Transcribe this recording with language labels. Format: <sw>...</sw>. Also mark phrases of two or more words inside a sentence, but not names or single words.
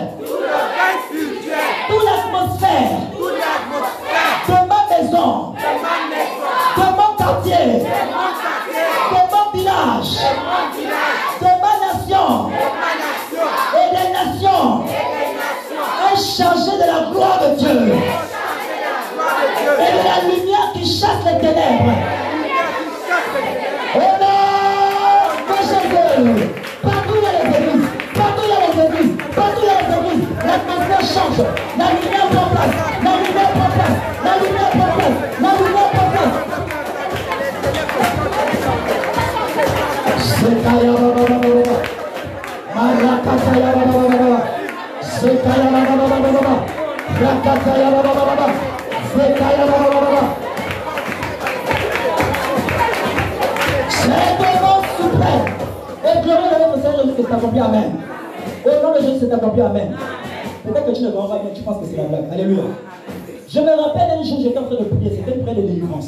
<fr>toute l'atmosphère de ma maison, de mon quartier, de mon village, de ma nation et des nations est chargé de la gloire de Dieu et de la lumière qui chasse les ténèbres. Oh non, mon Jésus, partout il y a les églises, partout il y a les églises, partout il y a les églises, l'atmosphère change, la lumière prend place, la lumière prend place, la lumière prend place, la lumière prend place. Sekaya baba, Marakataya baba, Sekaya baba, Rakataya baba, Sekaya baba. C'est le nom suprême. Et glorieux de notre Seigneur Jésus que c'est accompli. Amen. Au nom de Jésus, c'est accompli. Amen. Peut-être que tu ne comprends pas bien, tu penses que c'est la blague. Alléluia. Je me rappelle un jour, j'étais en train de prier, c'était une prière de délivrance.</fr>